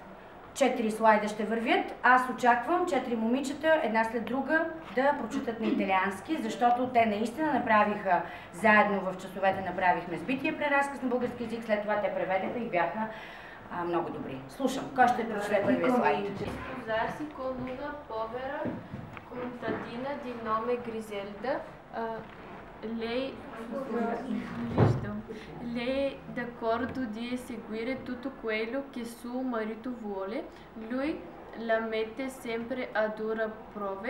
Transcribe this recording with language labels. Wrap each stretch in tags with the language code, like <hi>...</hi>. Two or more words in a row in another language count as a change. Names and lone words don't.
<bg>4 слайда ще вървят. Аз очаквам 4 момичета, една след друга, да прочитат на италиански, защото те наистина направиха, заедно в часовете направихме сбития преразказ на български език, след това те преведаха и бяха много добри. Слушам. Кой ще прочете първия слайд?</bg> <it>Sposarsi con una povera contadina di nome Griselda. Lei è d'accordo di seguire tutto quello che suo marito vuole. Lui la mette sempre a dura prove.</it>